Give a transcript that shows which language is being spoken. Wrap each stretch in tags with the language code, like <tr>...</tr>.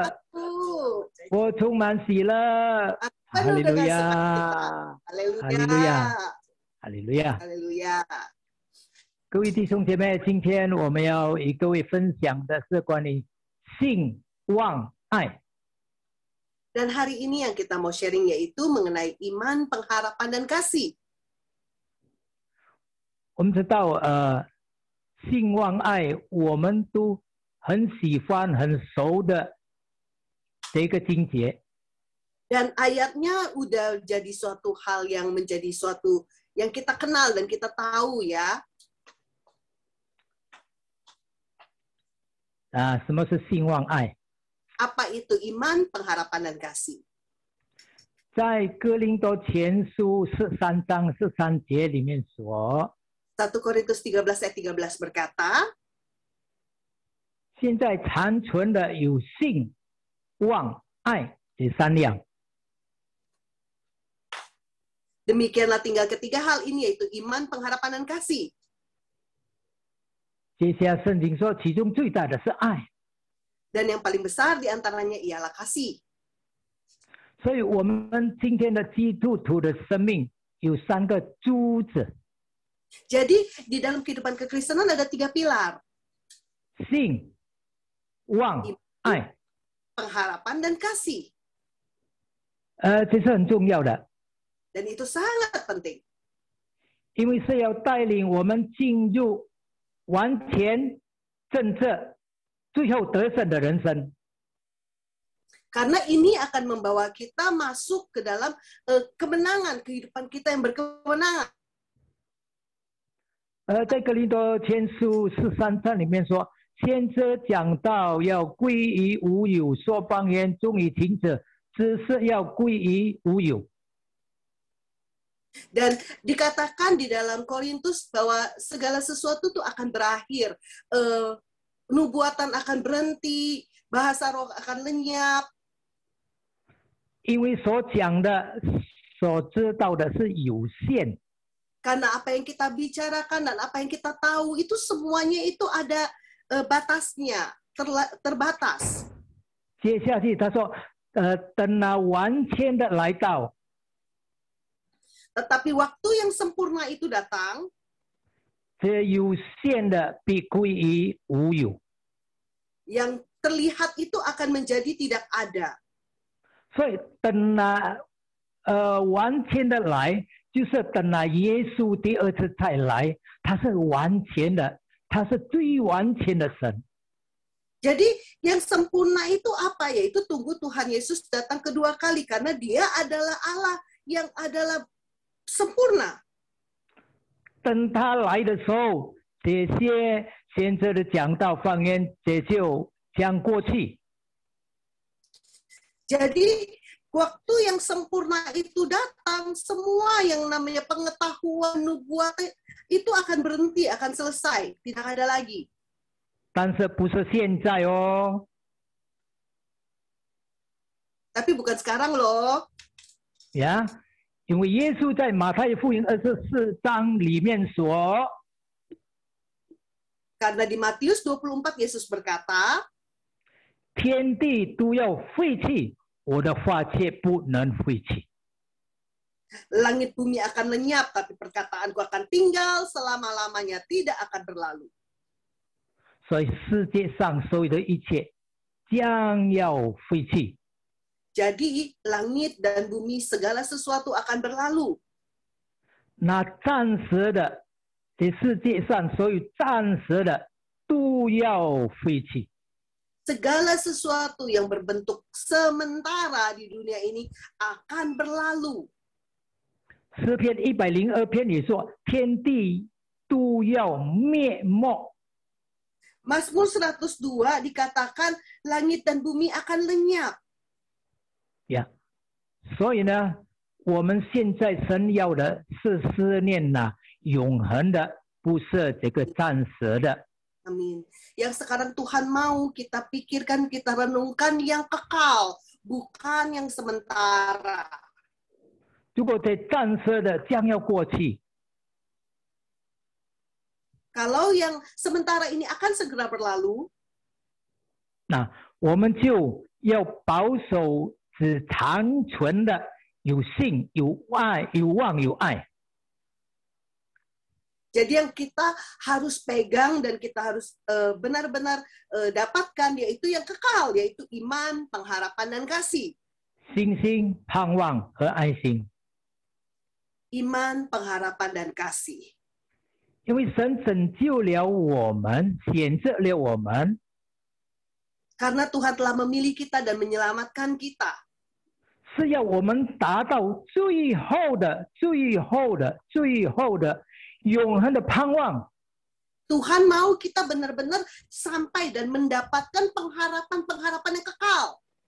<id>aku.</id> <zh>我充满喜乐，</zh> <id>Aku</id> <zh>哈</zh> <id>penuh</id> <zh>利路</zh> <id>dengan</id> <zh>亚，</zh> <id>sukacita. Haleluya. Haleluya.</id> <zh>哈利路亚！哈利路亚！各位弟兄姐妹，今天我们要与各位分享的是关于信、望、爱。</zh> <id>Dan hari ini yang kita mau sharing yaitu mengenai iman, pengharapan, dan kasih.</id> <zh>我们知道，信、望、爱，我们都很喜欢、很熟的这个经节。</zh> <id>Dan ayatnya udah jadi suatu hal yang menjadi suatu yang kita kenal dan kita tahu ya.</id> <zh>什么是信、望、爱？</zh> <id>Apa itu iman, pengharapan, dan kasih?</id> <zh>在哥林多前书13章13节里面说，</zh> <id>1 Korintus 13 ayat 13 berkata,</id> <zh>现在残存的有信、望、爱这三样。</zh> <id>demikianlah tinggal ketiga hal ini yaitu iman, pengharapan, dan kasih.</id> <zh>接下来圣经说，其中最大的是爱。</zh> <id>Dan yang paling besar diantaranya ialah kasih.</id> <zh>所以我们今天的基督徒的生命有三个柱子。</zh> <id>Jadi di dalam kehidupan kekristenan ada 3 pilar.</id> <zh>信、望、爱。</zh> <id>Pengharapan dan kasih.</id> <zh>这是很重要的。</zh> <id>Dan itu sangat penting.</id> <zh>因为是要带领我们进入完全正确、最后得胜的人生。</zh> <id>Karena ini akan membawa kita masuk ke dalam kemenangan, kehidupan kita yang berkemenangan.</id> <zh>在哥林多前书13章里面说，先知讲道要归于无有，说方言终于停止，只是要归于无有。</zh> <id>Dan dikatakan di dalam Korintus bahwa segala sesuatu itu akan berakhir. Nubuatan akan berhenti, bahasa roh akan lenyap.</id> <zh>因为所讲的、所知道的是有限。</zh> <id>Karena apa yang kita bicarakan dan apa yang kita tahu itu semuanya itu ada batasnya, terbatas.</id> <zh>接下去他说，等那完全的来到。</zh> <id>Tetapi waktu yang sempurna itu datang,</id> <zh>这有限的必归于无有。</zh> <id>yang terlihat itu akan menjadi tidak ada.</id> <zh>所以等那完全的来，就是等那耶稣第二次再来，他是完全的，他是最完全的神。</zh> <id>Jadi yang sempurna itu apa? Yaitu tunggu Tuhan Yesus datang kedua kali karena Dia adalah Allah yang adalah sempurna.</id> <zh>等他来的时候，这些先知的讲道方言这就将过去。</zh> <id>Jadi waktu yang sempurna itu datang, semua yang namanya pengetahuan nubuat itu akan berhenti, akan selesai, tidak ada lagi.</id> <zh>但是不是现在哦？</zh> <id>Tapi bukan sekarang loh.</id> <zh>呀，因为耶稣在马太福音24章里面说，</zh> <id>Karena di Matius 24 Yesus berkata,</id> <zh>天地都要废去，我的话却不能废去。</zh> <id>langit bumi akan lenyap, tapi perkataanku akan tinggal selama-lamanya, tidak akan berlalu.</id> <zh>所以世界上所有的一切将要废去。</zh> <id>Jadi langit dan bumi segala sesuatu akan berlalu.</id> <zh>那暂时的，这世界上所有暂时的都要废去。</zh> <id>Segala sesuatu yang berbentuk sementara di dunia ini akan berlalu.</id> <zh>诗篇102篇也说，天地都要灭没。</zh> <id>Mazmur 102 dikatakan langit dan bumi akan lenyap.</id> <zh>呀，所以呢，我们现在神要的是思念永恒的，不是这个暂时的。</zh> <id>Amin. Yang sekarang Tuhan mau kita pikirkan, kita renungkan yang kekal, bukan yang sementara.</id> <zh>如果这暂时的将要过去，</zh> <id>Kalau yang sementara ini akan segera berlalu,</id> <zh>那我们就要保守只长存的有信、有爱、有望、有爱。</zh> <id>Jadi yang kita harus pegang dan kita harus benar-benar dapatkan, yaitu yang kekal, yaitu iman, pengharapan, dan kasih.</id> <zh>信心、盼望和爱心。</zh> <id>Iman, pengharapan, dan kasih.</id> <zh>因为神拯救了我们，选择了我们，</zh> <id>Karena Tuhan telah memilih kita dan menyelamatkan kita.</id> <zh>是要我们达到最后的、最后的、最后的永恒的盼望。</zh> <id>Tuhan mau kita benar-benar sampai dan mendapatkan pengharapan-pengharapan yang kekal.</id>